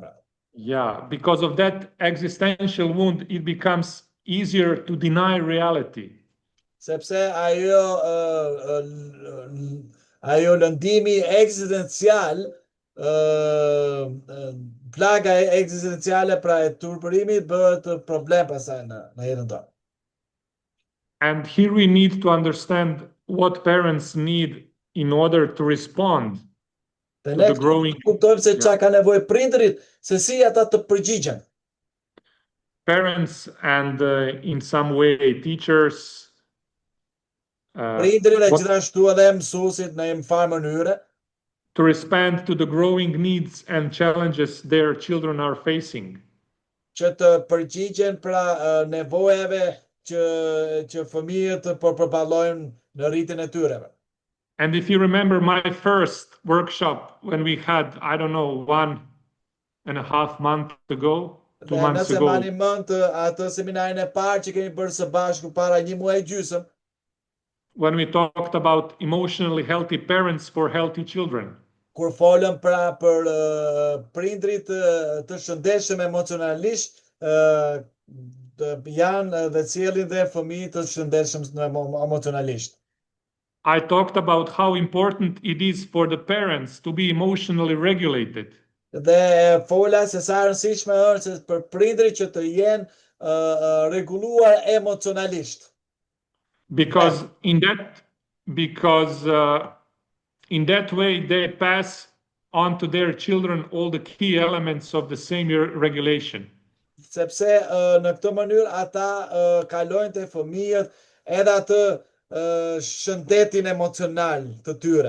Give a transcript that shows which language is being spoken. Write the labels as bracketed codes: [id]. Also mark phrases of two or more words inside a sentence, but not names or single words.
[en] Yeah, because of that existential wound, it becomes easier to deny reality. [sq] Sepse ajo lëndimi ekzistencial plaga ekzistenciale pra e turpërimit bëhet problem pasaj në jetën tonë. [en] And here we need to understand what parents need in order to respond to the growing. [sq] Kuptojmë se çka ka nevojë prindërit, se si ata të përgjigjen. [en] Parents and in some way teachers. [sq] Prindërit e gjithashtu edhe mësuesit në një farë mënyre. [en] To respond to the growing needs and challenges their children are facing. [sq] Që të përgjigjen pra nevojave që fëmijët po përballojnë në rritjen e tyre. [en] And if you remember my first workshop when we had, I don't know, 1.5 months ago, 2 months ago. [sq] Nëse mani mend atë seminarin e parë që kemi bërë së bashku para një muaji gjysmë. [en] When we talked about emotionally healthy parents for healthy children. [sq] Kur folëm pra për prindrit të shëndetshëm emocionalisht, janë dhe cilin dhe fëmijë të shëndetshëm emocionalisht. [en] I talked about how important it is for the parents to be emotionally regulated. [sq] Dhe fola se sa rëndësishme është për prindrit që të jenë rregulluar emocionalisht. [en] Because in that way they pass on to their children all the key elements of the same regulation. [sq] Sepse në këtë mënyrë ata kalojnë te fëmijët edhe atë shëndetin emocional të tyre.